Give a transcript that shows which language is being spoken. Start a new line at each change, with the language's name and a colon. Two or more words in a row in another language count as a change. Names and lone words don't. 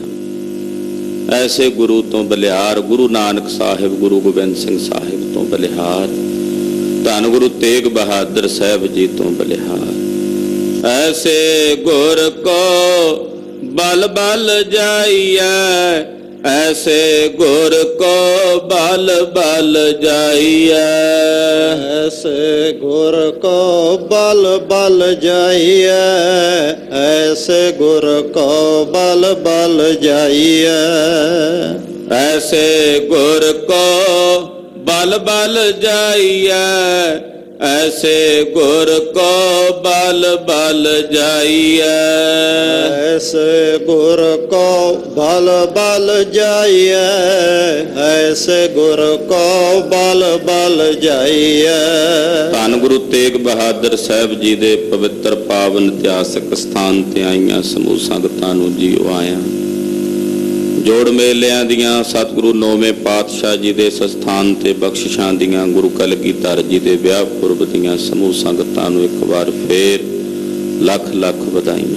Punjabi: ਐਸੇ ਗੁਰੂ ਤੋਂ ਬਲਿਹਾਰ, ਗੁਰੂ ਨਾਨਕ ਸਾਹਿਬ, ਗੁਰੂ ਗੋਬਿੰਦ ਸਿੰਘ ਸਾਹਿਬ ਤੋਂ ਬਲਿਹਾਰ, ਧੰਨ ਗੁਰੂ ਤੇਗ ਬਹਾਦਰ ਸਾਹਿਬ ਜੀ ਤੋਂ ਬਲਿਹਾਰ।
Hindi: ऐसे गुर को बल बल जाईऐ, ऐसे गुर को बल बल जाइए। ऐसे गुर को बल बल जाइए। ऐसे गुर को बल बल जाइए। ऐसे गुर को बल बल जाइए। ऐसे गुर को बल बल जाइए। ऐसे गुर को बल बल जाइए। ऐसे गुर को बल बल ਜਾਈਏ।
Punjabi: ਧੰਨ ਗੁਰੂ ਤੇਗ ਬਹਾਦਰ ਸਾਹਿਬ ਜੀ ਦੇ ਪਵਿੱਤਰ ਪਾਵਨ ਇਤਿਹਾਸਕ ਸਥਾਨ ਤੇ ਆਈਆਂ ਸਮੂਹ ਸੰਗਤਾਂ ਨੂੰ ਜੀਓ ਆਇਆਂ। ਜੋੜ ਮੇਲਿਆਂ ਦੀਆਂ ਸਤਿਗੁਰੂ ਨੌਵੇਂ ਪਾਤਸ਼ਾਹ ਜੀ ਦੇ ਸਥਾਨ ਤੇ ਬਖਸ਼ਿਸ਼ਾਂ ਦੀਆਂ ਗੁਰੂ ਕਲਗੀਧਰ ਜੀ ਦੇ ਵਿਆਹ ਪੁਰਬ ਦੀਆਂ ਸਮੂਹ ਸੰਗਤਾਂ ਨੂੰ ਇੱਕ ਵਾਰ ਫੇਰ ਲੱਖ ਲੱਖ ਵਧਾਈਆਂ।